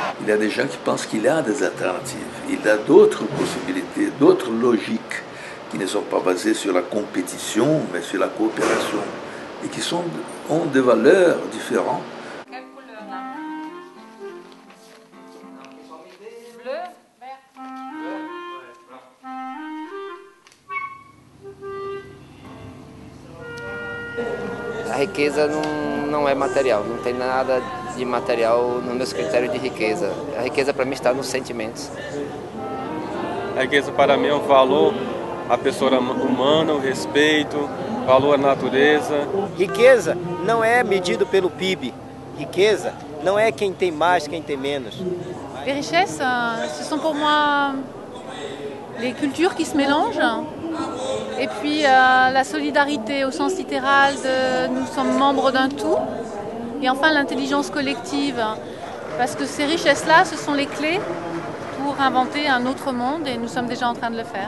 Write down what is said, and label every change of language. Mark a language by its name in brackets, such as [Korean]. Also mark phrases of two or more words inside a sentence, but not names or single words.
[French] y a des gens qui pensent qu'il y a des alternatives. Il y a d'autres possibilités, d'autres logiques qui ne sont pas basées sur la compétition, mais sur la coopération, et qui ont des valeurs différentes. [Portuguese] A riqueza não é material, não tem nada de material no meus critérios de riqueza. A riqueza para mim está nos sentimentos. A riqueza para mim é o valor à pessoa humana, o respeito, valor à natureza. Riqueza não é medido pelo PIB. Riqueza não é quem tem mais, quem tem menos. [French] Les richesses, ce sont pour moi les cultures qui se mélangent. Et puis la solidarité au sens littéral de nous sommes membres d'un tout. Et enfin l'intelligence collective. Parce que ces richesses-là, ce sont les clés pour inventer un autre monde et nous sommes déjà en train de le faire.